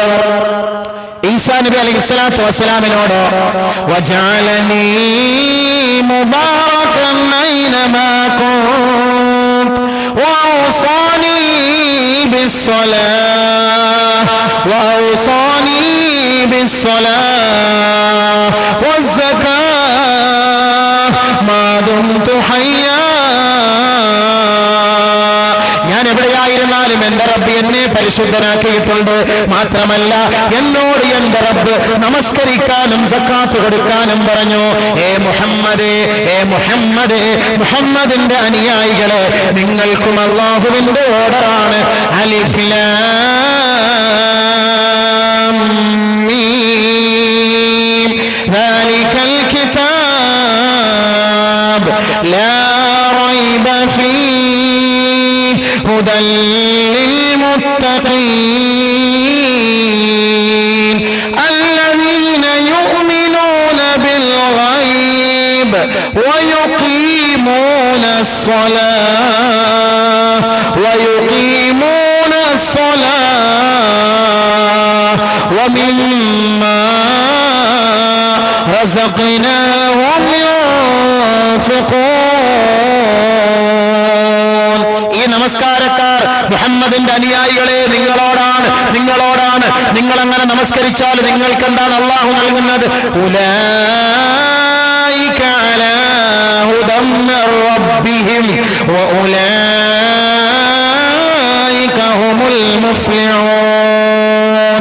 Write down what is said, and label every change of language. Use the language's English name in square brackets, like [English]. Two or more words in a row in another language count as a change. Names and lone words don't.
[Arabic] عيسى نبي عليه الصلاة والسلام وجعلني مباركا أينما كنت وأوصاني بالصلاة وأوصاني بالصلاة والزكاة ما دمت حيا. [Malayalam] ഞാൻ എവിടെയായിരുന്നാലും എന്റെ റബ്ബ് എന്നെ പരിശുദ്ധനാക്കിയിട്ടുണ്ട്. മാത്രമല്ല എന്നോട് എന്റെ റബ്ബ് നമസ്കരിക്കാനും സക്കാത്ത് കൊടുക്കാനും പറഞ്ഞു. മുഹമ്മദിന്റെ അനുയായികളെ, നിങ്ങൾക്കും അല്ലാഹുവിന്റെ ഓർഡറാണ്. [Arabic] الم ذلك الكتاب لا ريب فيه هدى للمتقين الذين يؤمنون بالغيب ويقيمون الصلاة ومما رزقناهم ينفقون. [Malayalam] ഈ നമസ്കാരക്കാർ മുഹമ്മദിന്റെ അനുയായികളെ, നിങ്ങളോടാണ്. നിങ്ങൾ അങ്ങനെ നമസ്കരിച്ചാൽ നിങ്ങൾക്ക് എന്താണ് അല്ലാഹു നൽകുന്നത്? [Arabic] أولئك على هدى من ربهم وأولئك هم المفلحون.